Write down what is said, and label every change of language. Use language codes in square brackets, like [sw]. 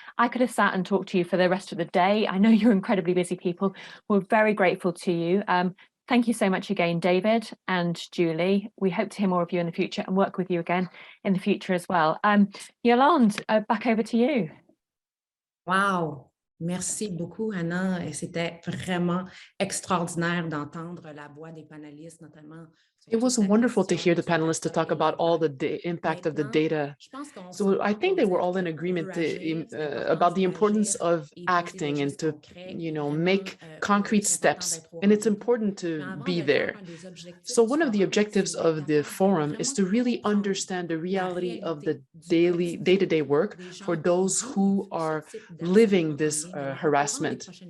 [en] I could have sat and talked to you for the rest of the day. I know you're incredibly busy people. We're very grateful to you. Thank you so much again, David and Julie. We hope to hear more of you in the future and work with you again in the future as well. Yolande, back over to you. [fr] Wow. Merci beaucoup, Hannah. Et c'était vraiment extraordinaire d'entendre la voix des panélistes, notamment. [en] It was wonderful to hear the panelists to talk about all the impact of the data. So I think they were all in agreement about the importance of acting and to, make concrete steps. And it's important to be there. So one of the objectives of the forum is to really understand the reality of the day-to-day work for those who are living this harassment.